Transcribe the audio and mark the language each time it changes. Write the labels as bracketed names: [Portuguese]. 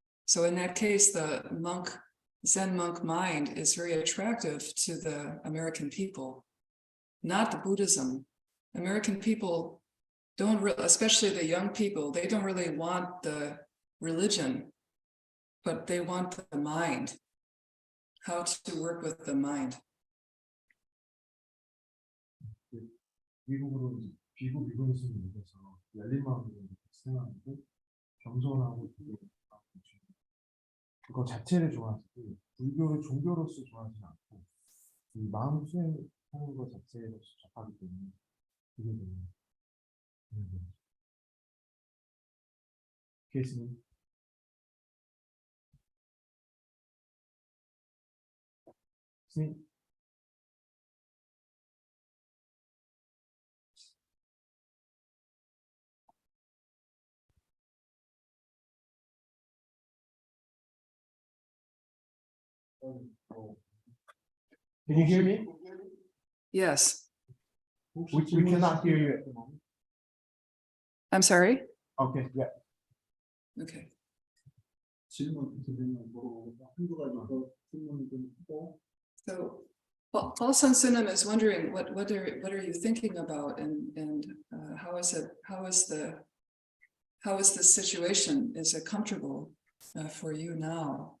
[English] So in that case, the Zen monk mind is very attractive to the American people, not the Buddhism. American people don't, especially the young people, they don't really want the religion, but they want the mind, how to work with the mind. [Korean] 미국으로 미국에서 오셔서 열린 마음으로 생각하고 겸손하고 그거 자체를 좋아하시고 불교를 종교로서 좋아하지 않고 이 마음 수행하는 것 자체로서 접하기 때문에 그게 너무 케이스님. 스님. [English] Can you hear me? Yes, We cannot hear you at the moment. I'm sorry. Okay, yeah. Okay. [Korean] 질문 드리면 물어보고 한두 가지 더 질문이 좀 있고. [English] So Paul Sansanim is wondering what are you thinking about, and how is the situation? Is it comfortable for you now?